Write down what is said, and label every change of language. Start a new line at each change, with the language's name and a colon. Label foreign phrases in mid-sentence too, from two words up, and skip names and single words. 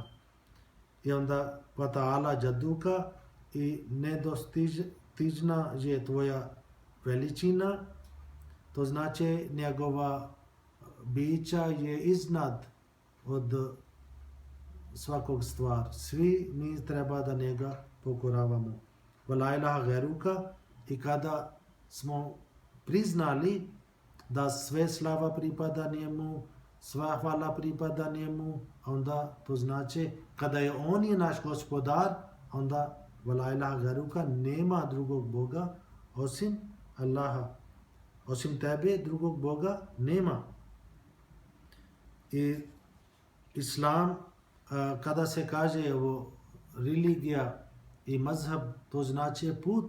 Bosnian: I onda
Arabic: وتعالى جدك,
Bosnian: i nedostižna je tvoja veličina. To znači njegova bića je iznad od svakog stvar. Svi mi treba da njega pokoravamo.
Arabic: ولا إله غيرك,
Bosnian: i kada smo priznali da sve slava pripada njemu, sva hvala pripada njemu, onda to znači kada je on je naš Gospodar, onda
Arabic: ولا إله غيرك,
Bosnian: nema drugog Boga osim Allaha. Osim tebe drugog Boga nema. I Islam, kada se kaže ovo religija i mazhab, to znači put.